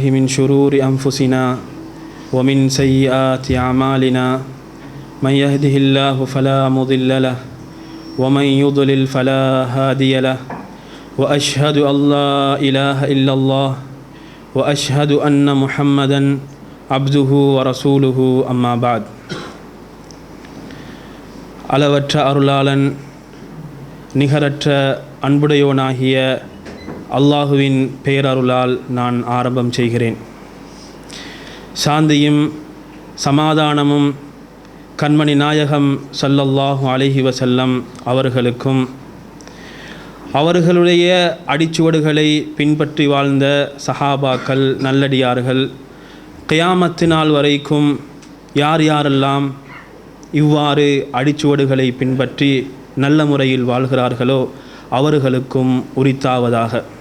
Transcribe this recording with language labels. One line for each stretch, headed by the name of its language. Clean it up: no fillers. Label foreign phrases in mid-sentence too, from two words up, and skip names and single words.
Arabic: من شرور أنفسنا ومن سيئات أعمالنا من يهده الله فلا مضل له ومن يضلل فلا هادي له وأشهد أن لا إله إلا الله وأشهد أن محمدا عبده ورسوله أما بعد
Tamil: அளவற்ற அருளாளன் நிகரற்ற அன்புடையோனாகிய அல்லாஹுவின் பேரருளால் நான் ஆரம்பம் செய்கிறேன். சாந்தியும் சமாதானமும் கண்மணி நாயகம்
Arabic: صلى الله عليه وسلم
Tamil: அவர்களுக்கும் அவர்களுடைய அடிச்சுவடுகளை பின்பற்றி வாழ்ந்த சஹாபாக்கள் நல்லடியார்கள் கியாமத்து நாள் வரைக்கும் யார் யாரெல்லாம் இவ்வாறு அடிச்சுவடுகளை பின்பற்றி நல்ல முறையில் வாழ்கிறார்களோ அவர்களுக்கும் உரித்தாவதாக.